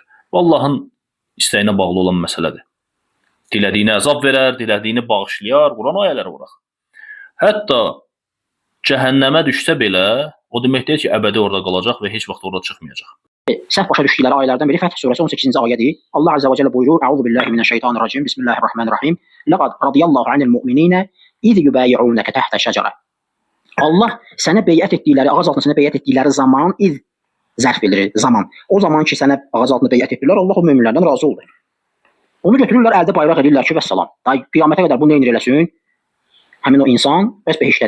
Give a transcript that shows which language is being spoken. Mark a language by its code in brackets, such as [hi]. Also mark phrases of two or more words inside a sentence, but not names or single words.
[az] Bu Allahın istəyinə bağlı olan məsələdir. Dilədiyini əzab verər, dilədiyini bağışlayar, Quran ayələri var. Hətta cəhənnəmə düşsə belə, o demək deyil ki, əbədi orada qalacaq və heç vaxt orada çıxmayacaq. Səhv başa düşdükləri ayələrdən biri Fəth surəsi 18-ci ayədir. Allah [ar] عز وجل [az] buyurur: [ar] "أعوذ بالله من الشيطان الرجيم. بسم الله الرحمن الرحيم. لقد رضي الله عن المؤمنين إذ يبايعونك تحت الشجرة." [az] Allah sənə beyət etdikləri, ağac altında sənə beyət etdikləri zaman iz zərf bildirir, zaman. O zaman ki sənə ağac altında beyət etdilər, Allah o möminlərdən razı oldu. Onu götürürlər, əldə bayraq edirlər ki, vəssalam. Daha qiyamətə qədər bu nə eləsin? Həmin o insan bəs behiştədir.